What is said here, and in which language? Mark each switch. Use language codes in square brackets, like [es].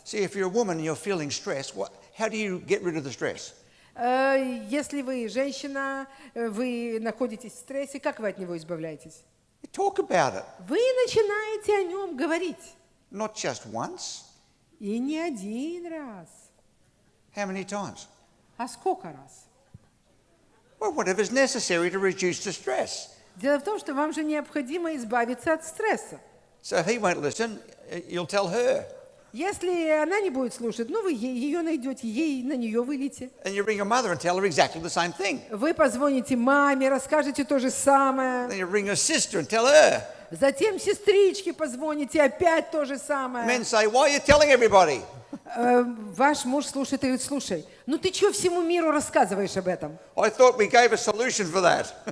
[en] See, if you're a woman and you're feeling stress, how do you get rid of the stress? [ru] Если вы женщина, вы находитесь в стрессе, как вы от него избавляетесь? [en] You talk about it, [ru] Вы начинаете о нем говорить. [en] not just once. [ru] И не один раз. [en] How many times? [ru] А сколько раз? [en] Well, whatever's necessary to reduce the stress. [ru] Дело в том, что вам же необходимо избавиться от стресса. [en] So if he won't listen, you'll tell her. [ru] Если она не будет слушать, ну вы ее найдете, ей на нее выльете. [en] And you ring your mother and tell her exactly the same thing. [ru] Вы позвоните маме, расскажете то же самое. [en] Then you ring your sister and tell her. [ru] Затем сестричке позвоните, опять то же самое. [en] Men say, why are you telling everybody? [ru] Ваш муж слушает и говорит, слушай, ну ты что всему миру рассказываешь об этом? [en] I thought we gave a solution for that.